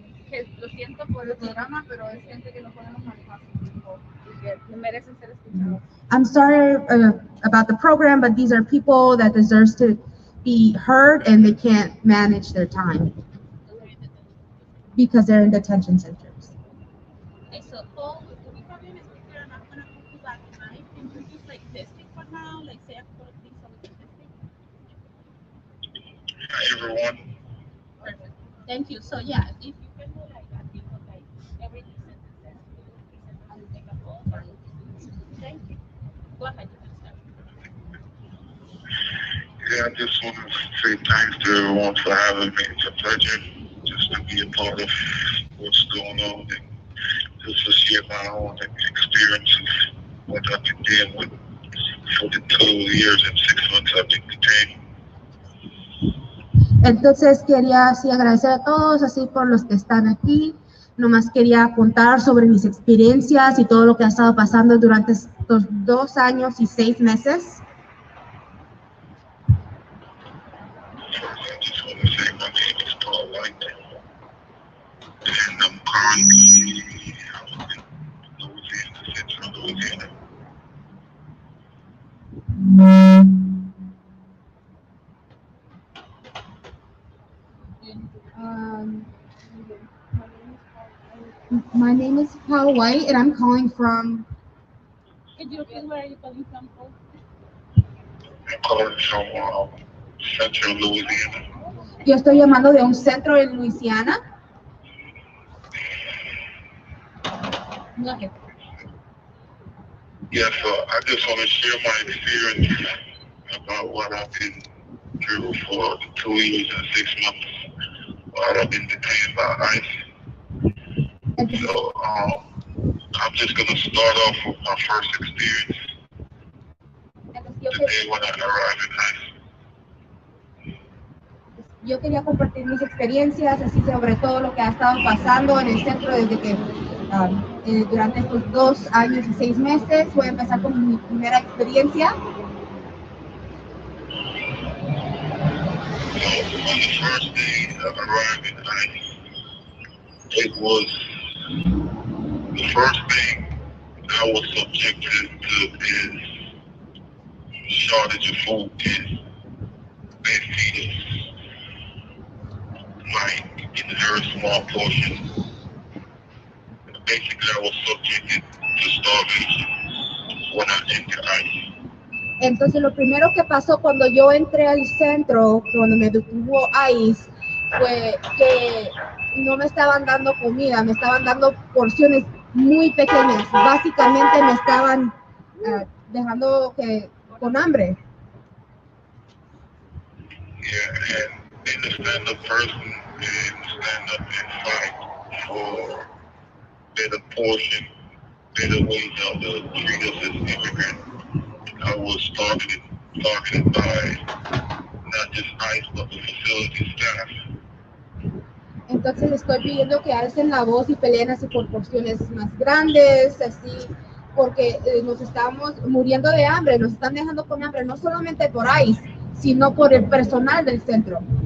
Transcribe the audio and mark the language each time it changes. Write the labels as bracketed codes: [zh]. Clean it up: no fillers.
[es] Que lo siento por el programa, pero es gente que no podemos manejar y que merecen ser escuchados. [en] I'm sorry about the program, but these are people that deserves to be heard and they can't manage their time because they're in detention centers. Okay, so Paul, could you probably explain that I'm not going to go to that tonight? Can we just like test it for now? Like say a couple of things so we can test it? Hi everyone. Perfect. Thank you. So yeah, if you can do like that, you know, like every sentence, I'll take a poll or thank you. Go ahead, you can start. Yeah, I just want to say thanks to everyone for having me. It's a pleasure just to be a part of what's going on and just to share my own experiences, what I've been dealing with for the 2 years and 6 months I've been detained. [es] Entonces quería así agradecer a todos, así por los que están aquí. Nomás quería contar sobre mis experiencias y todo lo que ha estado pasando durante estos 2 años y 6 meses. [en] First, I just want to say my name is Paul White, and I'm currently housed in Louisiana, Central Louisiana. My name is Paul White and I'm calling from Could you repeat where are you calling from, Paul? I'm calling from Central Louisiana. [es] Yo estoy llamando de un centro en Luisiana. [en] Go ahead. Yeah, so I just want to share my experience about what I've been through for the 2 years and 6 months while I've been detained by ICE. So I'm just going to start off with my first experience the day when I arrived in ICE. [es] Yo quería compartir mis experiencias, así sobre todo lo que ha estado pasando en el centro desde que durante estos 2 años y 6 meses. Voy a empezar con mi primera experiencia. [en] So on the first day I arrived in ICE, it was the first thing I was subjected to is shortage of food is they feed us like in a very small portion. Basically, I was subjected to starvation when I entered ICE. [es] Entonces lo primero que pasó cuando yo entré al centro, cuando me detuvo ICE, fue que no me estaban dando comida, me estaban dando porciones muy pequeñas. Básicamente me estaban dejando con hambre. [en] Yeah, and being a stand-up person and stand up and fight for better portion, better ways how to treat us as immigrants. I was targeted by not just ICE, but the facility staff. [es] Entonces estoy pidiendo que alcen la voz y peleen así por porciones más grandes, así, porque nos estamos muriendo de hambre, nos están dejando con hambre, no solamente por ICE, sino por el personal del centro.